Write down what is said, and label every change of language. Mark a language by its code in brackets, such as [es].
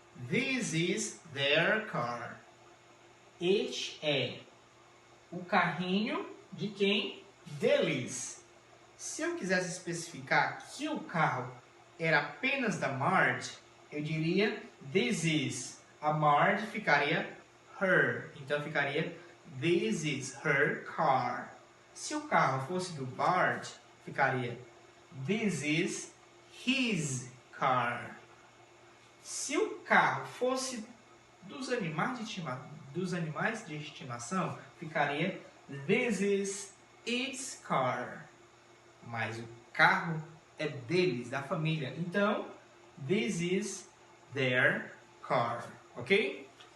[en] This is their car. [pt] Este é o carrinho de quem? Deles. Se eu quisesse especificar que o carro era apenas da Marge, eu diria [en] this is. [pt] A Marge ficaria her. Então ficaria [en] this is her car. [pt] Se o carro fosse do Bart, ficaria [en] this is his car. [pt] Se o carro fosse dos animais de estimação, ficaria [en] this is its car. [pt] Mas o carro é deles, da família. Então, [en] this is their car. [pt] Ok?